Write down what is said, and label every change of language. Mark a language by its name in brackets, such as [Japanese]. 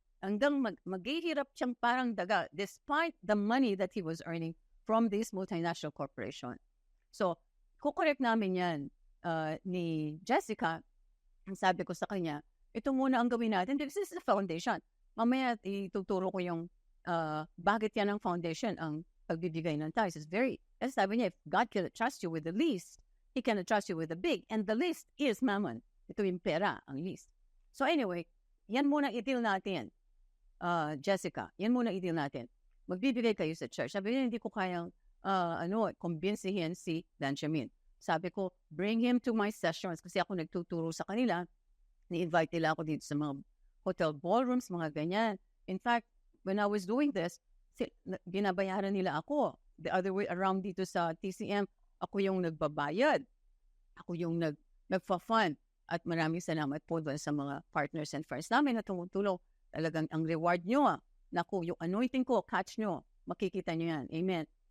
[Filipino] Hanggang maghihirap siyang parang daga [English] despite the money that he was earning from this multinational corporation. [Filipino] So, kukorek namin yan ni Jessica. Ang sabi ko sa kanya, ito muna ang gawin natin. [English] This is the foundation. [Filipino] Mamaya ituturo ko yung bakit yan ang foundation, ang pagbibigay ng tithes. As sabi niya, [English] if God can trust you with the least, He can trust you with the big. And the least is mammon. [Filipino] Ito yung pera, ang least. So anyway, yan muna i-deal natin. Jessica, yan muna i-deal natin. Magbibigay kayo sa church. Sabi niya, hindi ko kayang kumbinsihin si Benjamin. Sabi ko, [English] bring him to my sessions [Filipino] kasi ako nagtuturo sa kanila. Ni-invite nila ako dito sa mga hotel ballrooms, mga ganyan. [English] In fact, when I was doing this, [Filipino] binabayaran nila ako. [English] The other way around [Filipino] dito sa TCM, ako yung nagbabayad. Ako yung nagfa-fund. At maraming salamat po doon sa mga [English] partners and friends [Filipino] namin na tumutulong. Talagang ang reward nyo, naku, yung anointing ko, catch nyo, makikita nyo yan. Amen.